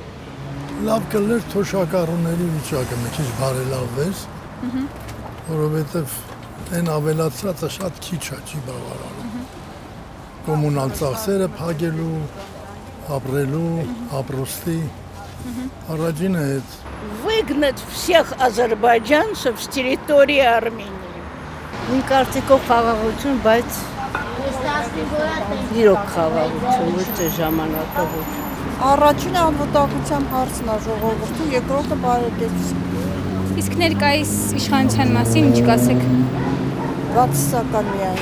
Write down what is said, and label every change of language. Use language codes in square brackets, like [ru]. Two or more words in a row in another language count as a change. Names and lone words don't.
[hy] Լավ կլներ թոշակառուների վիճակը մի քիչ բարելավվեր, որովհետև այն ավելացածը շատ քիչ է, չի բավարարում։ Կոմունալ ծախսերը փակելու, ապրելու, ապրոստի, առաջինը այդ։ [ru] Выгнать всех азербайджанцев с территории Армении։ [hy] Իմ կարծիքով խաղաղություն, բայց իրոք խաղաղություն, ոչ թե ժամանակը ոչ։ Առաջինը անվտանգության հարցն է ժողովրդի, երկրորդը բարեկեցություն։ Իսկ ներկայիս իշխանության մասին ինչ կասեք։ Բացասական միայն։